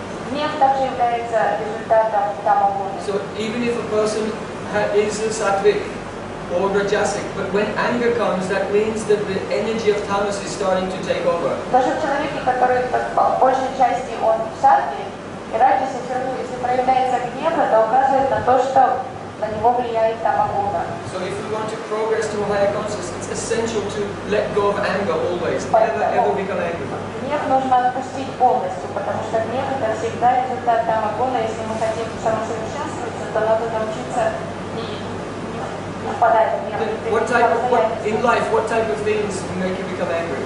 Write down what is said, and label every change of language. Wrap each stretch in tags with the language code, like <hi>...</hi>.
<ru>Гнев также является результатом тамагуна.</ru> <en>So even if a person is a sattvic or rajasic, but when anger comes, that means that the energy of tamas is starting to take over.</en> <ru>Даже в человеке, который по большей части он в саттве, и раджасе, если проявляется гнев, это указывает на то, что на него влияет тамагуна.</ru> <en>So if we want to progress to a higher consciousness, it's essential to let go of anger always. Never ever become angry.</en> <ru>Гнев нужно отпустить полностью, потому что гнев это всегда результат тамагуна. Если мы хотим самосовершенствоваться, то надо научиться не впадать в гнев.</ru> <en>In life, what type of things make you become angry?</en>